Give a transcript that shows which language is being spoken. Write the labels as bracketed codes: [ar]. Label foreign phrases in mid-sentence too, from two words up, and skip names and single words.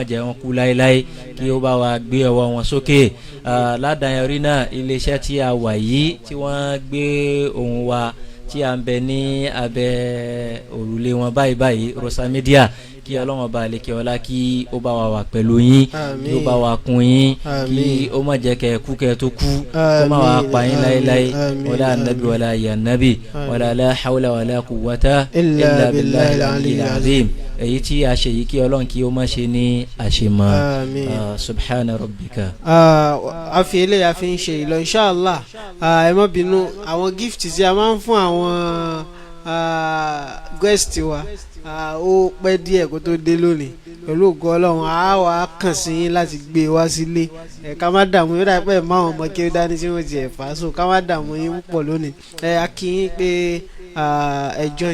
[yo] jẹ́ wọn kú láéláé kí ó bá wa gbé ọwọ́ wọn sókè ládàáyọrí náà iléeṣẹ́ tí a wà yìí tí wọ́n gbé ohùn wa tí a ń bẹ ní abẹ́ òrùlé wọn báyìí Rosa Media kí Ọlọ́run ọba àlekèọlá kí ó bá wa wà pẹ̀lú yín kí ó bá wa kún yín kí ó má jẹ́ kẹ́ kú kẹ́ tó kú kó má wàá pa yín láéláé [ar] ولا نبي ولا يا نبي ولا لا حول ولا قوة إلا بالله العلي العظيم [yo] èyí tí a ṣe yìí kí Ọlọ́run kí ó má ṣe ní àṣemọ́ [ar] سبحان ربك. [yo] a fi eléyìí a fi ń ṣe ìlọ inshallah ẹ má bínú àwọn gift tí a máa ń fún àwọn guest wa ó pẹ́ díẹ̀ kó tó dé lónìí pẹ̀lú ògo Ọlọ́run a wà kàn sí yín láti gbé wá sílé ká má dààmú yóò dà pé máwọn ọmọ kí ó dání tí wọ́n ti ẹ̀ fà á so ká má dààmú yín púpọ̀ lónìí a kí yín pé ẹjọ́